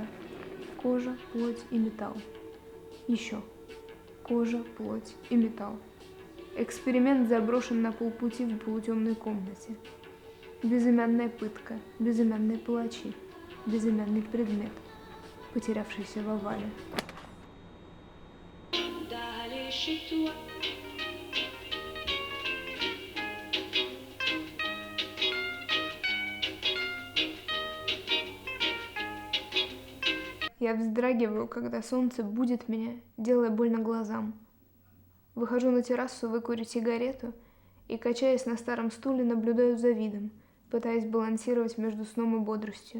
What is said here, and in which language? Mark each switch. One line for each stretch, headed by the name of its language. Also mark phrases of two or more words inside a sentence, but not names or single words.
Russian: Кожа, плоть и металл. Еще. Кожа, плоть и металл. Эксперимент заброшен на полпути в полутемной комнате. Безымянная пытка, безымянные палачи, безымянный предмет, потерявшийся в овале.
French: D'aller chez toi.
Russian: Я вздрагиваю, когда солнце будит меня, делая больно глазам. Выхожу на террасу выкурить сигарету и, качаясь на старом стуле, наблюдаю за видом, пытаясь балансировать между сном и бодростью.